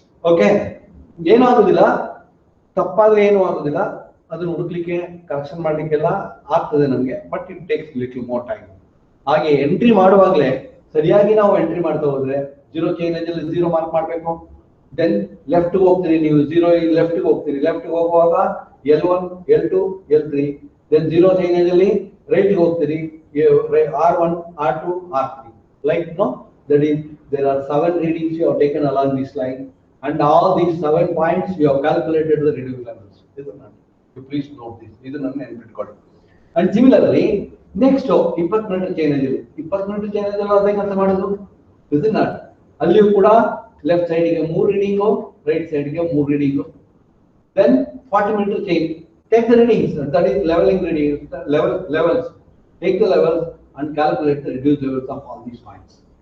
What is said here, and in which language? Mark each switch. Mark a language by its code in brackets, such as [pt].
[kn] Okay, ಏನೂ ಆಗುದಿಲ್ಲ, ತಪ್ಪಾದ್ರೆ ಏನೂ ಆಗುದಿಲ್ಲ, ಅದನ್ನ ಹುಡುಕ್ಲಿಕ್ಕೆ ಕರೆಕ್ಷನ್ ಮಾಡ್ಲಿಕ್ಕೆಲ್ಲ ಆಗ್ತದೆ ನಮ್ಗೆ, [en] But it takes little more time. [kn] ಹಾಗೆ ಎಂಟ್ರಿ ಮಾಡುವಾಗಲೇ ಸರಿಯಾಗಿ ನಾವು ಎಂಟ್ರಿ ಮಾಡ್ತಾ ಹೋದ್ರೆ 0 ಚೈನೇಜ್ ಅಲ್ಲಿ 0 ಮಾರ್ಕ್ ಮಾಡ್ಬೇಕು. ದೆನ್ ಲೆಫ್ಟ್ ಹೋಗ್ತೀರಿ, ನೀವು 0 ಲೆಫ್ಟ್ ಹೋಗ್ತೀರಿ, ಲೆಫ್ಟ್ ಹೋಗುವಾಗ L1 L2 L3, then 0 chainage ಅಲ್ಲಿ ರೈಟ್ ಹೋಗ್ತೀರಿ, R1 R2 R3, [en] like no, that is there are 7 readings you have taken along this line, and all these 7 points you have calculated the reading levels. You please note this. This is not an code. And similarly, next 20 minute [kn] chainage ಅಲ್ಲಿ 20 minute chainage ಅಲ್ಲಿ ಅದೇ ಕೆಲಸ ಮಾಡೋದು. ಇದು not ಅಲ್ಲಿಯೂ ಕೂಡ left ಸೈಡ್ಗೆ 3 reading, right ಸೈಡ್ಗೆ 3 reading. [en] Then 40 minute chain, take the readings, that is levelling reading, levels, take the levels and calculate the reduced levels of all these points.